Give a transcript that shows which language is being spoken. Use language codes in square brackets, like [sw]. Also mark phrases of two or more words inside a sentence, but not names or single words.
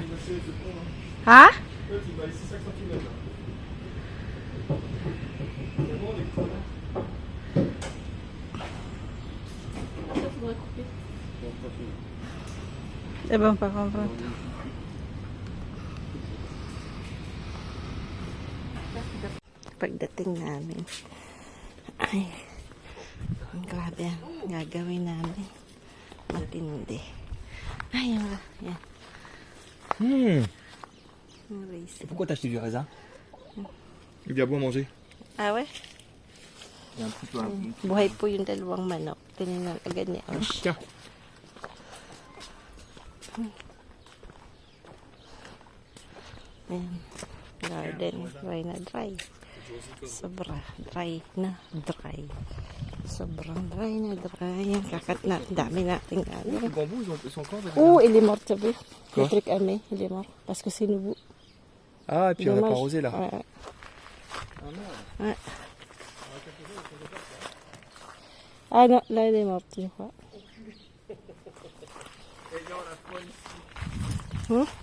[tl] Ha? Ibang pa komprat. Pagdating namin, ay, ang grabe ang gagawin namin. Matindi. Ay, yan. [fr] Pourquoi t'as acheté du raisin? Il y a bon à manger. Ah, ouais? Il y a un petit peu. [tl] Buhay po yung dalawang manok. Tinignan agad ni Osh. [fr] Tiens. [tl] Ayan. Garden. Dry na dry. Sobra dry na dry. Sobrang dry na dry. Yung kakat na, dami nating ano. [fr] Les bambous, ils sont encore Oh, il est mort, t'as vu? Le Quoi? truc amé, il est mort. Parce que c'est nouveau. Ah, et puis on n'a pas Dommage. arrosé là. Ouais. Ouais. Ah non, là, il est mort, je crois. Hein?